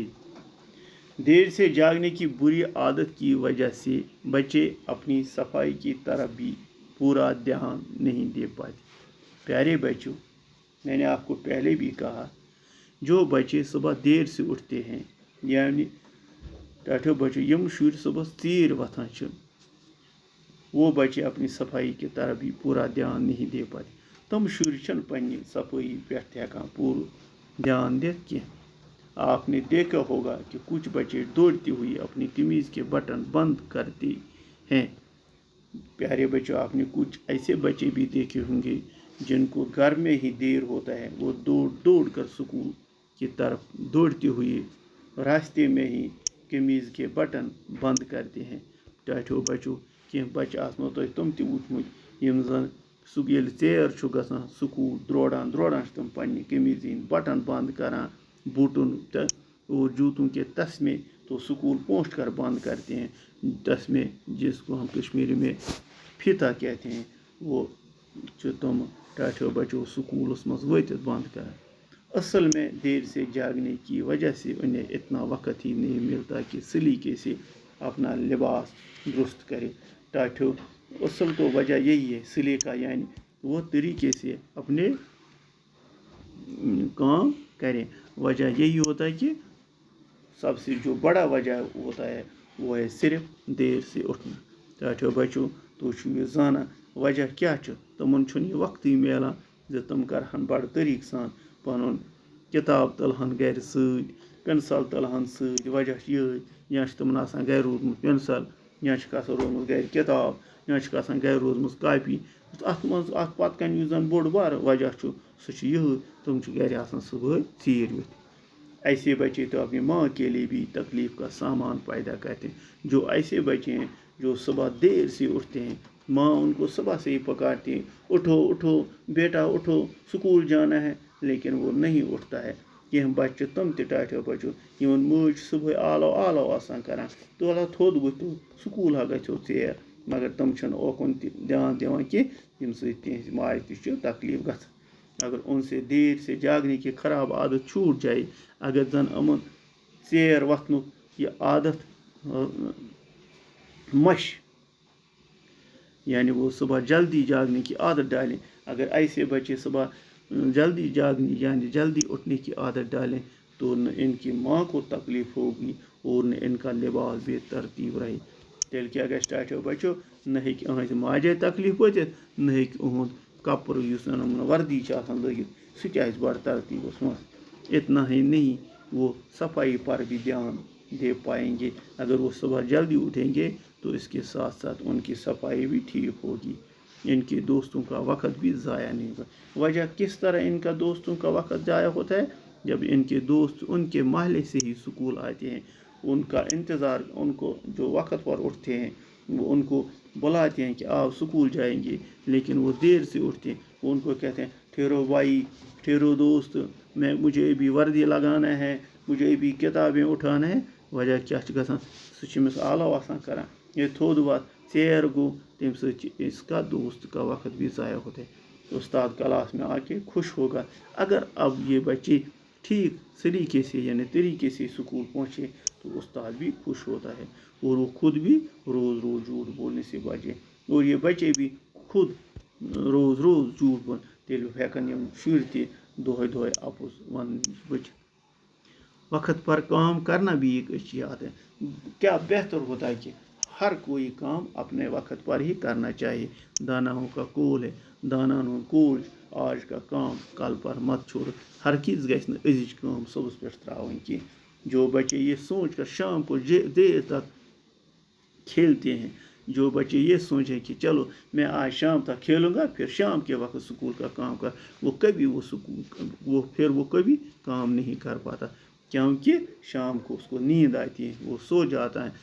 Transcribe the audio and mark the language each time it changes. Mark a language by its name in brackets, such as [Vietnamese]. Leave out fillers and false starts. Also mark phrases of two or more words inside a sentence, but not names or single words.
[Urdu] دیر سے جاگنے کی بری عادت کی وجہ سے بچے اپنی صفائی کی طرف بھی پورا دھیان نہیں دے پاتے۔ پیارے بچوں، میں نے آپ کو پہلے بھی کہا، جو بچے صبح دیر سے اٹھتے ہیں، یعنی [Kashmiri] ٹاٹھو بچوں یم شُر صبح ژیٖر وۄتھان چھِ، [Urdu] وہ بچے اپنی صفائی کی طرف بھی پورا دھیان نہیں دے پاتے۔ [Kashmiri] تم شُرۍ چھِنہٕ پننہِ صفائی پٮ۪ٹھ ہٮ۪کان پوٗرٕ دھیان دِتھ کینٛہہ۔ [Urdu] آپ نے دیکھا ہوگا کہ کچھ بچے دوڑتے ہوئے اپنی قمیض کے بٹن بند کرتے ہیں۔ پیارے بچوں، آپ نے کچھ ایسے بچے بھی دیکھے ہوں گے جن کو گھر میں ہی دیر ہوتا ہے، وہ دوڑ کر سکول کی طرف دوڑتے ہوئے راستے میں ہی قمیض کے بٹن بند کرتے ہیں۔ [Kashmiri] ٹاٹھو بچوں، کینٛہہ بچہ آسنو تۄہہِ تِم تہِ وٕچھمٕتۍ یِم زن ییٚلہِ ژیر چھُ گژھان سکوٗل دوران چھِ تِم پننہِ قمیض ہٕنٛدۍ بٹن بند کران، [Urdu] بوٹن اور جوتوں کے تسمے تو اسکول پہنچ کر بند کرتے ہیں۔ تسمے جس کو ہم کشمیری میں فیتا کہتے ہیں، [Kashmiri] وہ چھِ تم ٹاٹھو بچوں سکولس منٛز وٲتِتھ بند کران۔ [Urdu] اصل میں دیر سے جاگنے کی وجہ سے انہیں اتنا وقت ہی نہیں ملتا کہ سلیقے سے اپنا لباس درست کرے۔ ٹاٹھو، اصل تو وجہ یہی ہے، سلیقہ یعنی وہ طریقے سے اپنے کام کریں۔ وجہ یہی ہوتا ہے کہ سب سے جو بڑا وجہ ہوتا ہے وہ ہے صرف دیر سے اٹھنا۔ [Kashmiri] ٹاٹھو بچوں، تو چھو یہ زانا وجہ کیا چھُ؟ تمن چھُنہٕ یہ وقتٕے میلان زِ تم کرہن بڑٕ طریقہٕ سان پنُن کتاب تُلہن گرِ سۭتۍ، پینسل تُلہن سۭتۍ۔ وجہ چھُ یہے، یا چھُ تمن آسان گرِ روٗدمُت پینسل، یا چھُکھ آسان روٗدمُت گرِ کتاب، یا چھُکھ آسان گرِ روٗزمٕژ کاپی۔ اتھ منٛز اکھ پتہٕ کنۍ یُس زن بوٚڑ بارٕ وجہ چھُ، سُہ چھُ یہے، تم چھِ گرِ آسان صبحٲے ژیٖرۍ ؤتھۍ۔ [Urdu] ایسے بچے تو اپنی ماں کے لیے بھی تکلیف کا سامان پیدا کرتے ہیں۔ جو ایسے بچے ہیں جو صبح دیر سے اٹھتے ہیں، ماں ان کو صبح سے ہی پکارتی ہے، اٹھو اٹھو بیٹا اٹھو، سکول جانا ہے، لیکن وہ نہیں اٹھتا ہے۔ [Kashmiri] کینٛہہ بچہ تم تہِ ٹاٹھو بچو یمن مٲج صبحٲے آلو آلو آسان کران، تُل ہا تھوٚد ؤتھِو، سکول ہا گژھِو ژیر، مگر تم چھنہٕ اوکُن تہِ دھیان دِوان کینٛہہ، ییٚمہِ سۭتۍ تِہنٛزِ ماجہِ تہِ چھُ تکلیف گژھان۔ [Urdu] اگر ان سے دیر سے جاگنے کی خراب عادت چھوٹ جائے، [Kashmiri] اگر زن امن ژیر وتھنُک یہ عادت مش [Urdu] یعنی وہ صبح جلدی جاگنے کی عادت ڈالیں، اگر ایسے بچے صبح جلدی جاگنے یعنی جلدی اٹھنے کی عادت ڈالیں تو نہ ان کی ماں کو تکلیف ہوگی اور نہ ان کا لباس بے ترتیب رہے۔ [Kashmiri] تیٚلہِ کیٛاہ گژھِ ٹاٹھو بچو؟ نہ ہیٚکہِ أہٕنٛزِ ماجے تکلیف وٲتِتھ، نہ ہیٚکہِ أہُنٛد کپُر یُس زن یِمن وردی چھِ آسان لٲگِتھ سُہ تہِ آسہِ بڑٕ ترتیٖبس منٛز۔ [Urdu] اتنا ہی نہیں، وہ صفائی پر بھی دھیان دے پائیں گے۔ اگر وہ صبح جلدی اٹھیں گے تو اس کے ساتھ ساتھ ان کی صفائی بھی ٹھیک ہوگی، ان کے دوستوں کا وقت بھی ضائع نہیں ہوگا۔ وجہ کس طرح ان کا دوستوں کا وقت ضائع ہوتا ہے؟ جب ان کے دوست ان کے محلے سے ہی سکول آتے ہیں، ان کا انتظار، ان کو جو وقت پر اٹھتے ہیں وہ ان کو بلاتے ہیں کہ آؤ سکول جائیں گے، لیکن وہ دیر سے اٹھتے ہیں۔ وہ ان کو کہتے ہیں ٹھہرو بھائی، ٹھہرو دوست، مجھے بھی وردی لگانا ہے، مجھے بھی کتابیں اٹھانا ہے۔ [Kashmiri] وجہ کیا چھُ گژھان؟ سُہ چھُ أمِس آلو آسان کران، یہ تھوٚد وتھ، ژیر گوٚو، تمہِ سۭتۍ چھُ [Urdu] اس کا دوست کا وقت بھی ضائع ہوتا ہے۔ استاد کلاس میں آ کے خوش ہوگا اگر اب یہ بچے ٹھیک سلیقے سے یعنی طریقے سے اسکول پہنچے، تو استاد بھی خوش ہوتا ہے اور وہ خود بھی روز روز جھوٹ بولنے سے بچے، اور یہ بچے بھی خود روز روز جھوٹ بول، [Kashmiri] تیٚلہِ ہٮ۪کن یِم شُرۍ تہِ دۄہے دۄہے اپُز وننہٕ نِش بٔچِتھ۔ [Urdu] وقت پر کام کرنا بھی ایک اچھی عادت ہے۔ کیا بہتر ہوتا ہے کہ ہر کوئی کام اپنے وقت پر ہی کرنا چاہیے۔ داناؤں کا قول ہے، [Kashmiri] دانن ہُنٛد کوچ، [Urdu] آج کا کام کل پر مت چھوڑو۔ [Kashmiri] ہرگز گژھِ نہٕ أزِچ کٲم صبحس پٮ۪ٹھ ترٛاوٕنۍ کینٛہہ۔ [Urdu] جو بچے یہ سوچ کر شام کو دیر تک کھیلتے ہیں. جو بچے یہ سوچیں کہ چلو میں آج شام تک کھیلوں گا پھر شام کے وقت اسکول کا کام کر, وہ کبھی کام نہیں کر پاتا, کیونکہ شام کو اس کو نیند آتی ہے, وہ سو جاتا ہے.